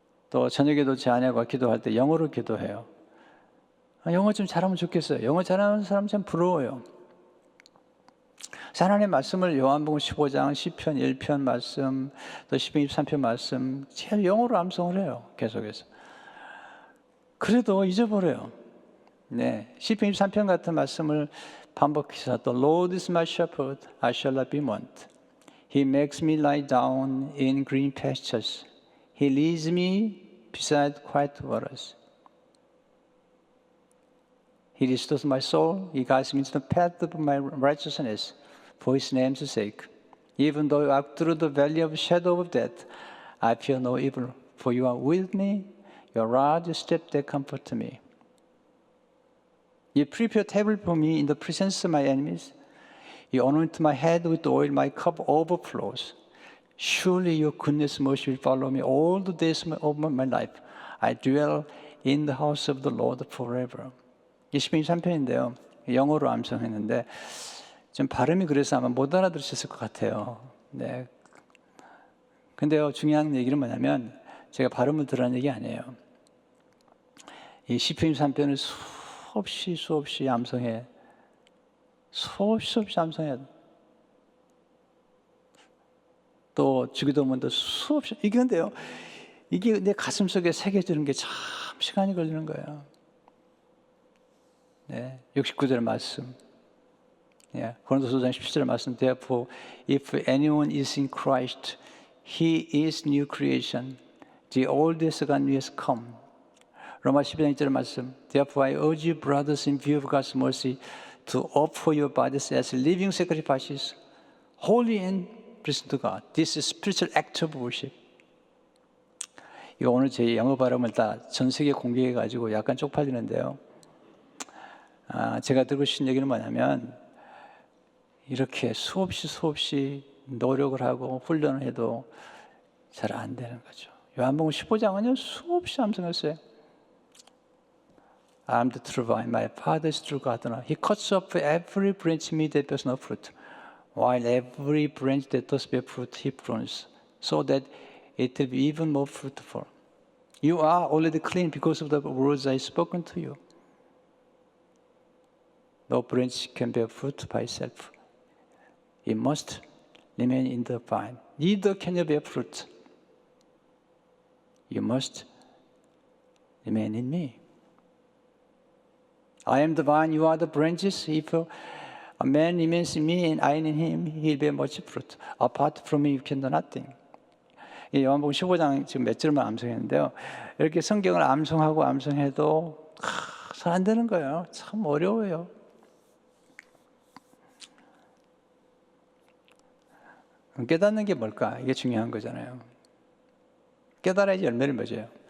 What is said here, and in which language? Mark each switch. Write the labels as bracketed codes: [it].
[ko] 또 저녁에도 제 아내가 기도할 때 영어로 기도해요. 영어 좀 잘하면 좋겠어요. 영어 잘하는 사람 참 부러워요. 하나님의 말씀을 요한복음 15장, 시편 1편 말씀, 또 시편 23편 말씀 제일 영어로 암송을 해요. 계속해서. 그래도 잊어버려요. 네, 시편 23편 같은 말씀을 반복해서 또 [en] Lord is my shepherd, I shall not be want. He makes me lie down in green pastures. He leads me beside quiet waters. He restores my soul. He guides me to the path of my righteousness for His name's sake. Even though I walk through the valley of the shadow of death, I fear no evil, for You are with me. Your rod, Your staff, they comfort me. You prepare a table for me in the presence of my enemies. You anoint my head with oil, my cup overflows. Surely Your goodness and mercy will follow me all the days of my life. I dwell in the house of the Lord forever. [ko] 이 시편 23편인데요. 영어로 암송했는데 좀 발음이 그래서 아마 못 알아들으셨을 것 같아요. 네. 근데요, 중요한 얘기는 뭐냐면 제가 발음을 들으라는 얘기 아니에요. 이 시편 23편을 수없이 암송해. 수없이 암송해. 또 주기도문도 수없이. 이게 근데요, 이게 내 가슴 속에 새겨지는 게 참 시간이 걸리는 거예요. 네, 69절 말씀. 예, 고린도서 17절 말씀. [en] Therefore, if anyone is in Christ, he is new creation. The old is gone, new has come. [ko] 로마 12장 1절 말씀. [en] Therefore, I urge you, brothers, in view of God's mercy, to offer your bodies as living sacrifices, holy and pleasing to God. This is spiritual act of worship. [ko] 이거 오늘 제 영어 발음을 다 전 세계에 공개해가지고 약간 쪽팔리는데요. 제가 드리고 싶은 얘기는 뭐냐면 이렇게 수없이 노력을 하고 훈련을 해도 잘 안 되는 거죠. 요한복음 15장은요 수없이 암송했어요. [en] I am the true vine, my father is true gardener. He cuts off every branch in me that bears no fruit, while every branch that does bear fruit he prunes, so that it will be even more fruitful. You are already clean because of the words I have spoken to you. No branch can bear fruit by itself. It must remain in the vine. Neither can you bear fruit. You must remain in me. I am the vine, you are the branches. If a man remains in me and I in him, he will bear much fruit. Apart from me, you can do nothing. [ko] 이 요한복음 15장 지금 몇 절만 암송했는데요. 이렇게 성경을 암송해도 잘 안 되는 거예요. 참 어려워요. 깨닫는 게 뭘까? 이게 중요한 거잖아요. 깨달아야지 열매를 맺어요.